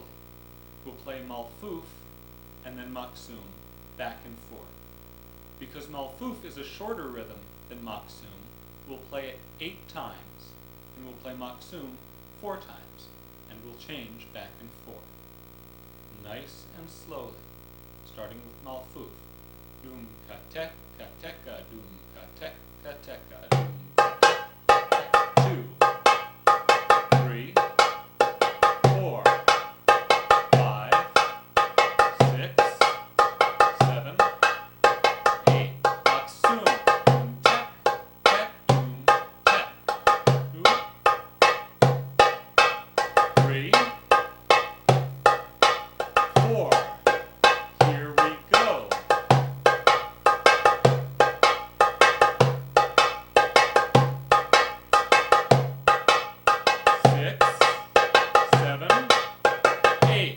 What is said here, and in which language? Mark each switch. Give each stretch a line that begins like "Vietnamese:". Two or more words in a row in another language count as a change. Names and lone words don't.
English: We'll play Malfuf and then Maksum, back and forth. Because Malfuf is a shorter rhythm than Maksum, we'll play it 8 times, and we'll play Maksum 4 times, and we'll change back and forth. Nice and slowly, starting with Malfuf. Doom ka tek ka teka, doom ka tek ka teka, doom ka tek. 2, 3, 4, 5, 6, 7, 8. Maksum. Doom tek, tek, doom tek. 2, 3, 4. Here we go. 6, 7, 8.